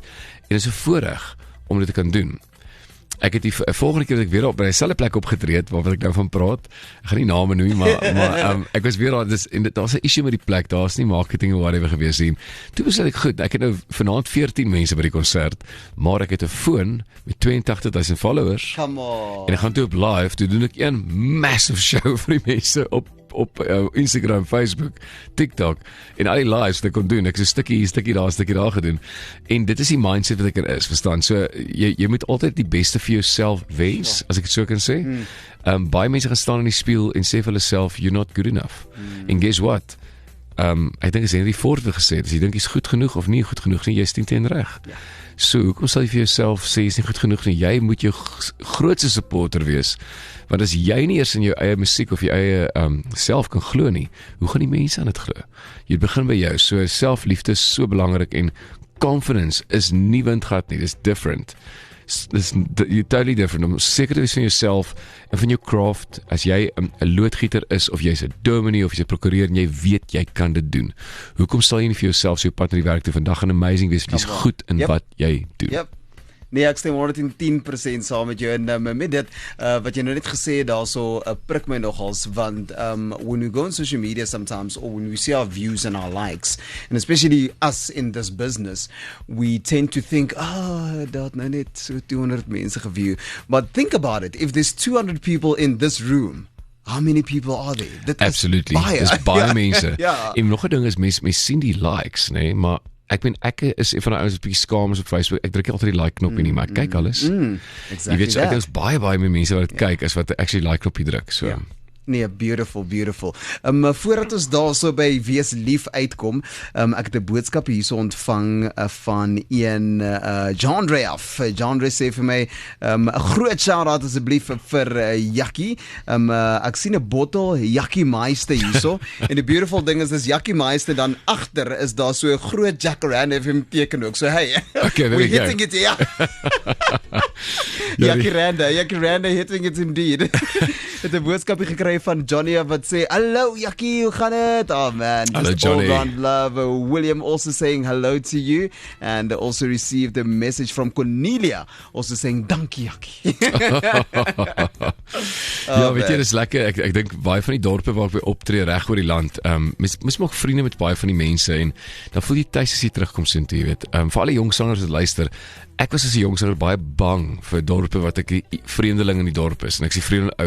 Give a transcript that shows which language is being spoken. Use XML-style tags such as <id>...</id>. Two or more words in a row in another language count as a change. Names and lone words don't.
<af>En dit is 'n voorreg om dit te kan doen. Ek het die volgende keer dat ek weer op by dieselfde plek opgetree het waarvan ek nou van praat. Ek gaan nie name noem nie, maar ek was weer daar, daar's 'n issue met die plek. Daar's nie marketing of whatever gewees nie. Toe besluit ek goed, ek het nou vanaand 14 mense by die konsert, maar ek het 'n foon met 82.000 followers.</af> <en>Come on.</en> <af>En ek gaan toe op live, toe doen ek een massive show vir die mense op Instagram, Facebook, TikTok en al die lives wat ek kon doen. Ek het 'n stukkie daar gedoen. En dit is die mindset wat ek er is, verstaan? So jy moet altyd die beste vir jouself wens, as ek dit so kan sê. Baie mense gaan staan in die spieël en sê vir hulle self,</af> <en>you're not good enough.</en> <af>En</af> <en>guess what?</en> <af>Ek dink as Henry Ford het gesê, as jy dink jy's goed genoeg of nie goed genoeg nie, jy's teen reg. So, hoekom sal jy vir jouself sê jy's nie goed genoeg nie? Jy moet jou grootste supporter wees. Want as jy nie eers in jou eie musiek of jou eie self kan glo nie, hoe gaan die mense aan dit glo? Jy begin by jou. So selfliefde is so belangrik en confidence is nie windgat nie, dis different.</af> <en>You're totally different.</en> <af>Om seker te wees van jouself en van jou craft, as jy 'n loodgieter is, of jy's 'n dominee, of jy's 'n prokureur, en jy weet jy kan dit doen. Hoekom sal jy nie vir jouself so pad na die werk toe? Vandag gaan amazing wees, jy's goed in wat jy doen. Nee, ek stem 110% saam met jou, en met dit, wat jy nou net gesê het, daarso prik my nogals, want</af> <en>when we go on social media sometimes, or when we see our views and our likes, and especially us in this business, we tend to think,</en> <af>dat nou net so 200 mense geview,</af> <en>but think about it, if there's 200 people in this room, how many people are there? Absolutely,</en> <af>dis baie mense. En nog 'n ding is, mense sien die likes, nee, maar ek is van die ouens wat bietjie skaam is op Facebook. Ek druk nie altyd die like knoppie nie, maar ek kyk alles.</af> <en>Exactly.</en> <af>Jy weet, so ek is baie meer mense wat dit kyk as wat actually like knoppie druk. So. Nee, beautiful. Voordat ons daarso by Wees Lief uitkom, ek het 'n boodskap hierso ontvang van een Jandre af. Jandre sê vir my, 'n groot shout-out asseblief vir Jackie. Ek sien 'n bottel Jackie Meister hierso. En die beautiful ding is Jackie Meister, dan agter is daar so 'n groot Jacaranda FM teken ook.</af> <en>So hey, okay, we're hitting it, Jacaranda hitting it indeed.</en> <af>Het 'n boodskap gekry van Johnny wat sê, "Hallo Jackie, hoe gaan dit?"</af> <en>Oh man, hello, just Johnny. all round love. William also saying hello to you, and also received a message from Cornelia also saying,</en> <af>"Dankie Jackie." Weet jy, dis lekker. Ek dink baie van die dorpe waar ek by optree reg oor die land, mens maak vriende met baie van die mense en dan voel jy tuis as jy terugkom sien toe, jy weet. Vir alle jong sangers wat luister, ek was as 'n jong sanger baie bang vir dorpe wat ek die vreemdeling in die dorp is, en ek sê vreemdeling ou.</af>